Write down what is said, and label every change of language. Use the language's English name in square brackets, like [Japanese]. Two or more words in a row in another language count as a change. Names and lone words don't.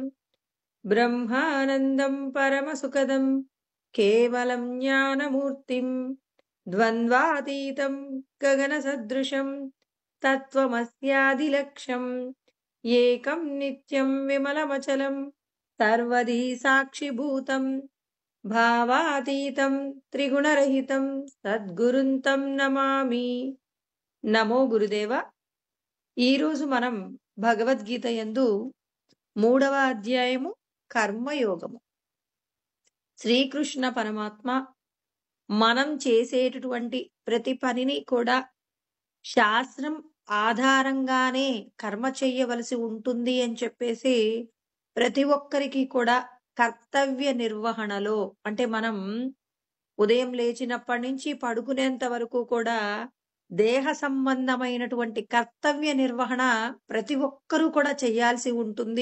[Sanskrit] ब्रह्मानन्दं परमसुखदं केवलं ज्ञानमूर्तिं द्वन्द्वातीतं गगनसदृशं तत्त्वमस्यादिलक्ष्यम् एकं नित्यं विमलमचलं सर्वधी साक्षिभूतं भावातीतं त्रिगुणरहितं సద్గురుంతం నమామి। నమో గురుదేవ। [Telugu] ఈరోజు మనం భగవద్గీత యందు 3వ అధ్యాయము కర్మయోగము। శ్రీకృష్ణ పరమాత్మ మనం చేసేటటువంటి ప్రతి పనిని కూడా శాస్త్రం ఆధారంగానే కర్మ చెయ్యవలసి ఉంటుంది అని చెప్పేసి ప్రతి ఒక్కరికి కూడా కర్తవ్య నిర్వహణలో, అంటే మనం ఉదయం లేచినప్పటి నుంచి పడుకునేంత వరకు కూడా దేహ సంబంధమైనటువంటి కర్తవ్య నిర్వహణ ప్రతి ఒక్కరూ కూడా చేయాల్సి ఉంటుంది।